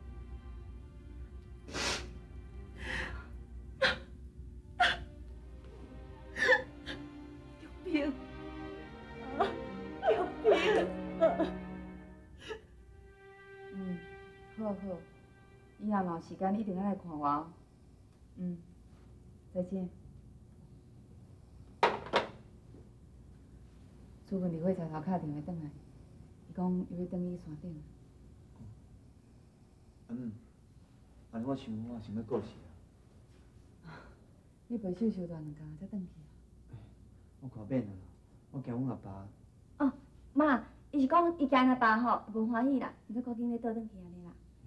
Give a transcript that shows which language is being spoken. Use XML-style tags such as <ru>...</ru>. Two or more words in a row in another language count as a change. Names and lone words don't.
<nan>好好，以后若有时间一定要来看我哦。再见。朱文伫火车头敲电话转来，伊讲伊要转去山顶。安尼我想要过世啊！你陪秀秀大两天才转去啊？我看免啊，我惊阮阿爸。哦，妈，伊是讲伊惊阿爸吼无欢喜啦，毋过赶紧要倒转去安尼啦。</nan>